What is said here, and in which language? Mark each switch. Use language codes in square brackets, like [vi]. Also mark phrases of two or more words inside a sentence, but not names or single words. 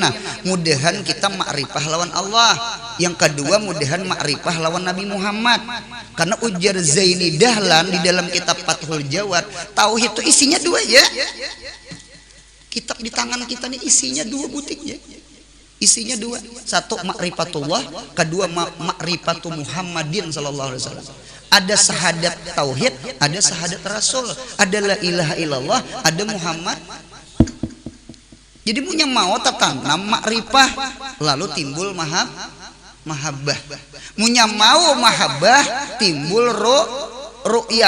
[bjn] Nah, mudahan kita makrifah lawan Allah. Yang kedua mudahan makrifah lawan Nabi Muhammad. Karena ujar Zaini Dahlan di dalam kitab Fathul Jawad, tauhid itu isinya dua ya. Kitab di tangan kita nih isinya dua butik ya. Isinya dua. Satu makrifatullah, kedua [ar] makrifatu Muhammadin sallallahu alaihi wasallam. [bjn] Ada syahadat tauhid, ada syahadat rasul, ada [ar] la ilaha illallah, [bjn] ada Muhammad. Jadi punya mau tertanam makrifah, lalu timbul mahabbah. Punya mau mahabbah, timbul ru'yah.